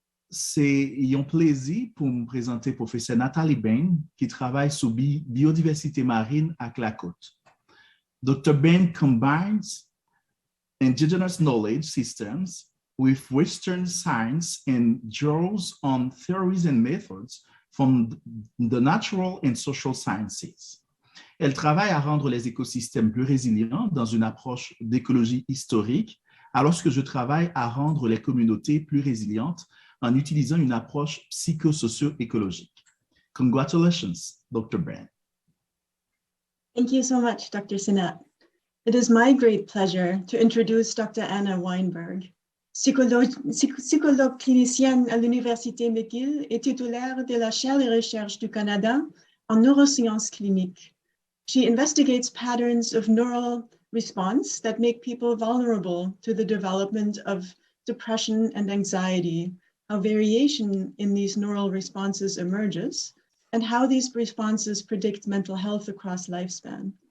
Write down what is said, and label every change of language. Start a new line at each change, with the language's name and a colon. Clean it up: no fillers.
French: C'est un plaisir pour me présenter professeur Nathalie Bain, qui travaille sur biodiversité marine à la côte.
English: Dr. Bain combines indigenous knowledge systems with Western science and draws on theories and methods from the natural and social sciences.
French: Elle travaille à rendre les écosystèmes plus résilients dans une approche d'écologie historique, alors que je travaille à rendre les communautés plus résilientes en utilisant une approche psychosocio-écologique.
English: Congratulations, Dr. Bain. Thank you so much, Dr. Cette. It is my great pleasure to introduce Dr.
French: Anna Weinberg, psychologue clinicienne à l'Université McGill et titulaire de la chaire de recherche du Canada en neurosciences cliniques.
English: She investigates patterns of neural response that make people vulnerable to the development of depression and anxiety, how variation in these neural responses emerges, and how these responses predict mental health across lifespan.